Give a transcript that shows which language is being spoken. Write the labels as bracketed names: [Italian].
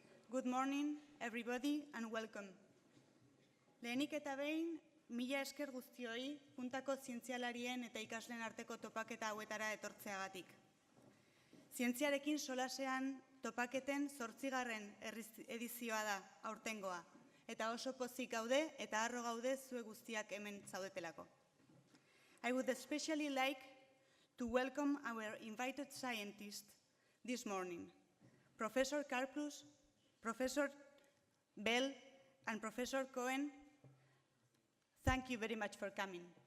[English] Good morning, everybody, and welcome. [Basque] Lehenik eta behin, mila esker guztioi, puntako zientzialarien eta ikasleen arteko topaketa hauetara etortzeagatik. Zientziarekin solasean topaketen 8. edizioa da aurtengoa, eta oso pozik gaude eta harro gaude zue guztiak hemen zaudetelako. [English] I would especially like to welcome our invited scientists this morning, Professor Karplus, Professor Bell, and Professor Cohen. Thank you very much for coming.